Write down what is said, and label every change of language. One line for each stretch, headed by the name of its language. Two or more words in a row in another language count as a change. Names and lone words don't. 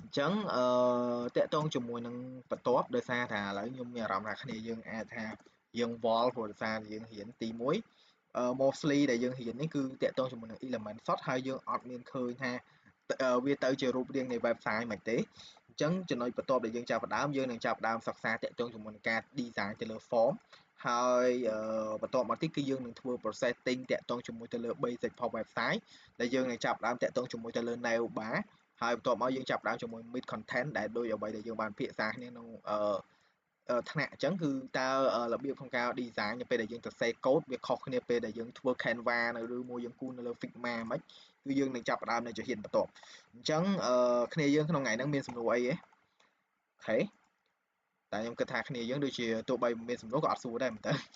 Khmer: ញ្ចឹងតាក់ទងជាមួយនឹងបន្ទាប់ដោយសារថាឥឡូវខ្ញុំមានអារម្មណ៍ថាគ្នាយើងអាចថាយើងវល់ព្រោះដោយសារយើងរៀនទី1 mostly ដែលយើងរៀននេះគឺតាក់ទងជាមួយនឹង element សុទ្ធហើយយើងអត់មានឃើ ញថាវាទៅជារូបរាងនៃ website មិនទេអញ្ចឹងចំណុចបន្ទាប់ដែលយើងចាប់ផ្ដើមយើងនឹងចាប់ផ្ដើមសិក្សាតាក់ទងជាមួយនឹងការ design ទៅលើ form ហើយបន្ទាប់ មកទៀតគឺយើងនឹងធ្វើ processing តាក់ទងជាមួយទៅលើ
English: basic for website
Khmer: ដែលយើងនឹងចាប់ផ្ដើមតាក់ទងជាមួយទៅលើ
English: nav bar
Khmer: ហើយបន្ទាប់មកយើងចាប់ផ្ដើមជាមួយ
English: mid content
Khmer: ដែលដូចអ្វីដែលយើងបានពិភាក្សាគ្នាក្នុងថ្នាក់អញ្ចឹងគឺតើរបៀបក្នុងការ design នៅពេលដែលយើងសរសេរ code វាខុសគ្នាពេលដែលយើងធ្វើ Canva នៅឬមួយយើងគូរនៅលើ Figma មិនគឺយើងនឹងចាប់ផ្ដើមនៅជំហានបន្ទាប់អញ្ចឹងគ្នាយើងក្នុងថ្ងៃហ្នឹងមានសំណួរអីទេអូខេតែខ្ញុំគិតថាគ្នាយើងដូចជាទោះបីមិនមានសំណួរក៏អត់សួរដែរមែនតើ